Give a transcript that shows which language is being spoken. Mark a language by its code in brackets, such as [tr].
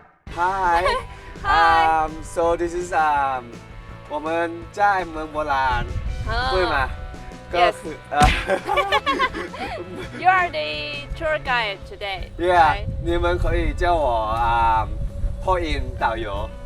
[en] Hi. So this is [zh] 我们在门博兰，对吗？ [en] Yes. [th] ก็คือ [en] You are the tour guide today. Yeah. Right? [zh] 你们可以叫我破音导游。